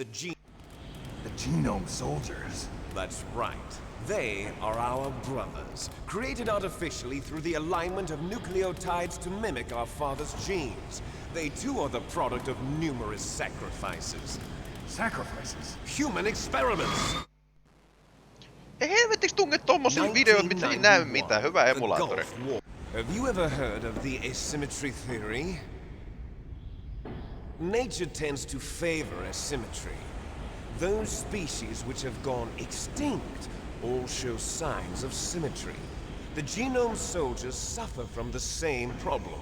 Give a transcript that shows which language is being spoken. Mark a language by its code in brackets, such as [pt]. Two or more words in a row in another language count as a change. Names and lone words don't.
[en] The genome soldiers. That's right. They are our brothers, created artificially through the alignment of nucleotides to mimic our father's genes. They too are the product of numerous sacrifices. Sacrifices? Human experiments! [fi] Ei helvettiks tunge tommosia videoita, mitkä ei näy mitään. Hyvä The emulaattori. [en] Gulf War. Have you ever heard of the asymmetry theory? Nature tends to favor asymmetry. Those species which have gone extinct all show signs of symmetry. The genome soldiers suffer from the same problem.